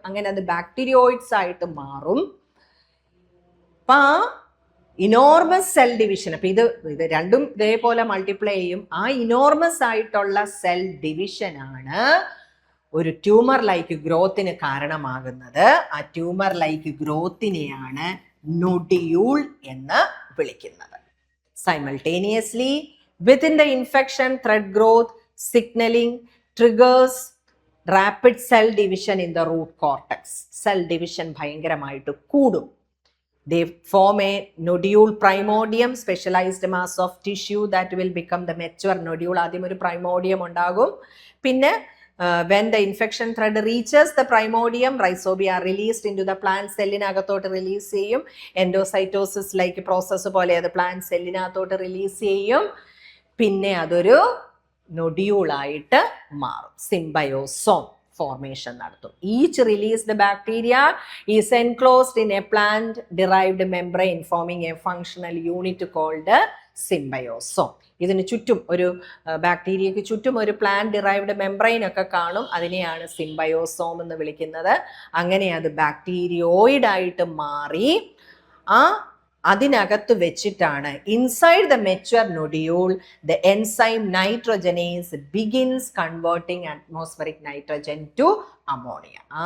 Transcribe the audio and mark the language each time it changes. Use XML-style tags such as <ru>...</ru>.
<ml>അങ്ങനെ അത് ബാക്ടീരിയോയിഡ്സ് ആയിട്ട് മാറും. അപ്പം ആ ഇനോർമസ് സെൽ ഡിവിഷൻ, അപ്പം ഇത് രണ്ടും ഇതേപോലെ മൾട്ടിപ്ലൈ ചെയ്യും. ആ ഇനോർമസ് ആയിട്ടുള്ള സെൽ ഡിവിഷനാണ് ഒരു ട്യൂമർ ലൈക്ക് ഗ്രോത്തിന് കാരണമാകുന്നത്. ആ ട്യൂമർ ലൈക്ക് ഗ്രോത്തിനെയാണ് നൊഡ്യൂൾ എന്ന് വിളിക്കുന്നത്.</ml> <en>Simultaneously, within the infection, thread growth signaling triggers rapid cell division in the root cortex.</en> <ml>Cell division ഭയങ്കരമായിട്ട് കൂടും.</ml> <en>They form a nodule primordium, specialized mass of tissue that will become the mature nodule.</en> <ml>ആദ്യം ഒരു primordium ഉണ്ടാകും.</ml> <en>പിന്നെ when the infection thread reaches the primordium, rhizobia are released into the plant</en> <ml>സെല്ലിനകത്തോട്ട് release ചെയ്യും. Endocytosis like process പോലെ അത് plant സെല്ലിനകത്തോട്ട് release ചെയ്യും. പിന്നെ അതൊരു നൊഡ്യൂളായിട്ട് മാറും. സിംബയോസോം formation നടത്തും.</ml> <en>Each released bacteria is enclosed in a plant derived membrane forming a functional unit called symbiosom.</en> <ml>ഇതിന് ചുറ്റും ഒരു ബാക്ടീരിയക്ക് ചുറ്റും ഒരു പ്ലാന്റ് ഡിറൈവ്ഡ് മെംബ്രെയിൻ ഒക്കെ കാണും. അതിനെയാണ് സിംബയോസോം എന്ന് വിളിക്കുന്നത്. അങ്ങനെ അത് ബാക്ടീരിയോയിഡ് ആയിട്ട് മാറി അതിനകത്ത് വെച്ചിട്ടാണ്</ml> <en>Inside the mature nodule the enzyme nitrogenase begins converting atmospheric nitrogen to ammonia.</en>